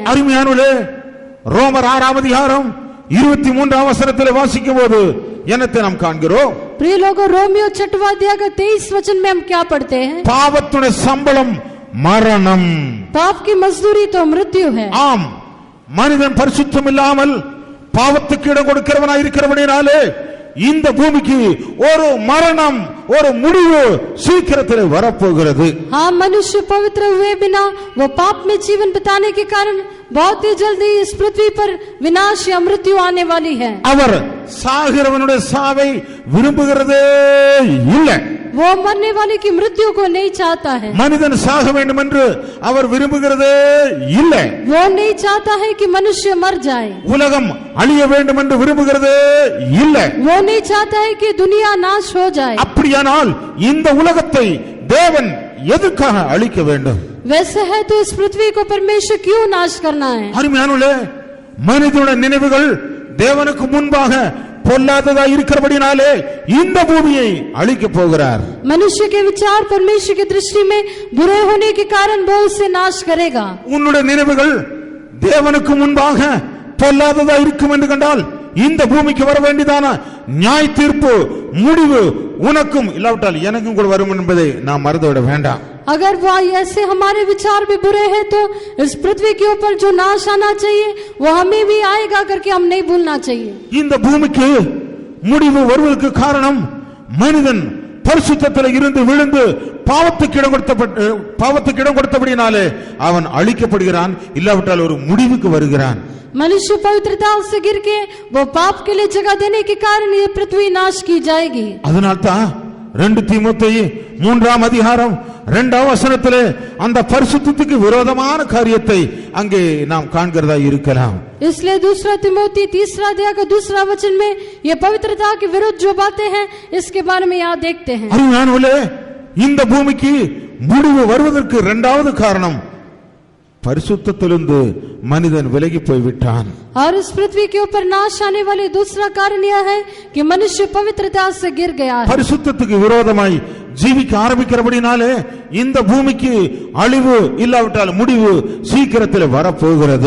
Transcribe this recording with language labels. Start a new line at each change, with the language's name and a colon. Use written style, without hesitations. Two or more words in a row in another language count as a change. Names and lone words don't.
Tamil: அருமையானவர்களே, ரோமர் 6ஆம் அதிகாரம் 23ஆம் வசனத்திலே வாசிக்கும் போது என்னத்தை நாம் காண்கிறோம்?
Hindi: प्रिय लोगों, रोमियो 6वां अध्याय का 23 वचन में हम क्या पढ़ते हैं?
Tamil: பாவத்துடைய சம்பளம் மரணம்.
Hindi: पाप की मजदूरी तो मृत्यु है.
Tamil: ஆம், மனிதன் பரிசுத்தம் இல்லாமல் பாவத்துக்கு இடம் கொடுக்கிறவனாய் இருக்கிறவனாலே இந்த பூமிக்கு ஒரு மரணம், ஒரு முடிவு சீக்கிரத்தில் வரப்போகிறது.
Hindi: हाँ, मनुष्य पवित्र हुए बिना वो पाप में जीवन बिताने के कारण बहुत ही जल्दी इस पृथ्वी पर विनाश या मृत्यु आने वाली है.
Tamil: அவர் சாகிறவனுடைய சாவை விரும்புகிறதே இல்லை.
Hindi: वो मरने वाले की मृत्यु को नहीं चाहता है.
Tamil: மனிதன் சாக வேண்டும் என்று அவர் விரும்புகிறதே இல்லை.
Hindi: वो नहीं चाहता है कि मनुष्य मर जाए.
Tamil: உலகம் அழிய வேண்டும் என்று விரும்புகிறதே இல்லை.
Hindi: वो नहीं चाहता है कि दुनिया नाश हो जाए.
Tamil: அப்படியானால் இந்த உலகத்தை தேவன் எதற்காக அழிக்க வேண்டும்?
Hindi: वैसे है तो इस पृथ्वी को परमेश्वर क्यों नाश करना है?
Tamil: அருமையானவர்களே, மனிதனுடைய நினைவுகள் தேவனுக்கு முன்பாக பொல்லாததா இருக்கிறபடினாலே இந்த பூமியை அழிக்க போகிறார்.
Hindi: मनुष्य के विचार परमेश्वर की दृष्टि में बुरे होने के कारण वो उसे नाश करेगा.
Tamil: உன்னுடைய நினைவுகள் தேவனுக்கு முன்பாக பொல்லாததா இருக்கும் என்று கண்டால் இந்த பூமிக்கு வர வேண்டியதான நியாய தீர்ப்பு முடிவு உனக்கும் இல்லாவிட்டால் எனக்கும் கூட வரும் என்பதை நாம் மறந்துவிட வேண்டாம்.
Hindi: अगर वो ऐसे हमारे विचार भी बुरे हैं तो इस पृथ्वी के ऊपर जो नाश आना चाहिए वो हमें भी आएगा करके हम नहीं भूलना चाहिए.
Tamil: இந்த பூமிக்கு முடிவு வருவதற்கு காரணம் மனிதன் பரிசுத்தத்தில் இருந்து விழுந்து பாவத்துக்கு இடம் கொடுத்தபடினாலே அவன் அழிக்கப்படுகிறான், இல்லாவிட்டால் ஒரு முடிவுக்கு வருகிறான்.
Hindi: मनुष्य पवित्रता से गिर के वो पाप के लिए जगह देने के कारण ये पृथ्वी नाश की जाएगी.
Tamil: அதனால்தான் 2 தீமோத்தேயு 3ஆம் அதிகாரம் 2ஆம் வசனத்திலே அந்த பரிசுத்தத்துக்கு விரோதமான காரியத்தை அங்கே நாம் காண்கிறதா இருக்கலாம்.
Hindi: इसलिए 2 तिमोथी 3 अध्याय का 2 वचन में ये पवित्रता के विरुद्ध जो बातें हैं इसके बारे में यहाँ देखते हैं.
Tamil: அருமையானவர்களே, இந்த பூமிக்கு முடிவு வருவதற்கு இரண்டாவது காரணம் பரிசுத்தத்திலிருந்து மனிதன் விலகி போய்விட்டான்.
Hindi: और इस पृथ्वी के ऊपर नाश आने वाले दूसरा कारण यह है कि मनुष्य पवित्रता से गिर गया है.
Tamil: பரிசுத்தத்துக்கு விரோதமாய் ஜீவிக்க ஆரம்பிக்கிறபடினாலே இந்த பூமிக்கு அழிவு இல்லாவிட்டால் முடிவு சீக்கிரத்தில் வரப்போகிறது.